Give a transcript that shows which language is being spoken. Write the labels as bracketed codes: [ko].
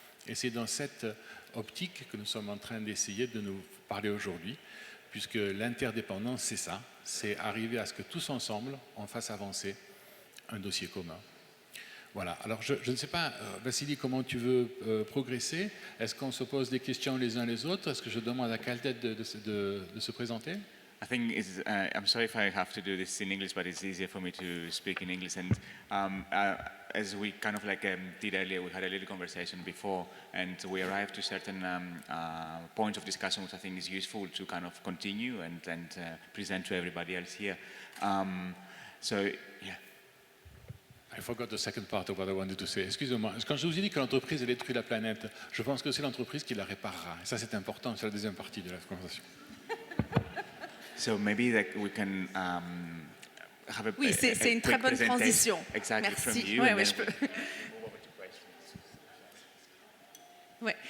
[fr] Et c'est dans cette optique que nous sommes en train d'essayer de nous parler aujourd'hui, puisque l'interdépendance, c'est ça, c'est arriver à ce que tous ensemble, on fasse avancer un dossier commun. Voilà, alors je ne sais pas, Vassili, comment tu veux progresser? Est-ce qu'on se pose des questions les uns les autres? Est-ce que je demande à Catel de se présenter? [en] I think I'm sorry if I have to do this in English, but it's easier for me to speak in English. And as we kind of did earlier, we had a little conversation before, and we arrived to certain points of discussion, which I think is useful to kind of continue and present to everybody else here. So, yeah. I forgot the second part of what I wanted to say. [fr] Excusez-moi. Quand je vous ai dit que l'entreprise a détruit la planète, je pense que c'est l'entreprise qui la réparera. Et ça, c'est important. C'est la deuxième partie de la conversation. [en] So maybe we can have a [fr] Oui, c'est une très bonne transition. [en] Exactly. [fr] Merci. [en] From you, [fr] Ouais, je peux. Ouais.